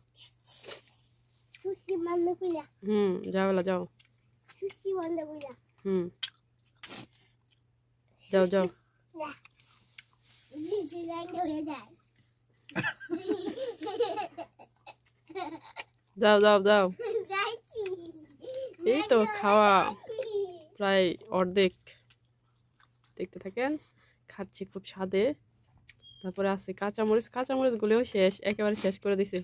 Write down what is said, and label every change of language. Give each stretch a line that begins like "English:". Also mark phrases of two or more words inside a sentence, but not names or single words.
Malay: Susi mana pula?
Bangla: যাও লা যাও।
Malay: Susi mana pula?
Bangla: যাও যাও
Malay: Ya. Ini jalan dia dah.
Bangla: যাও যাও যাও। Zaki. এই তো খাওয়া প্রায় অর্ধেক, দেখতে থাকেন, খাচ্ছি খুব স্বাদে। তারপরে আছে কাঁচামরিচ, কাঁচামরিচ গুলোও শেষ, একেবারে শেষ করে দিছে।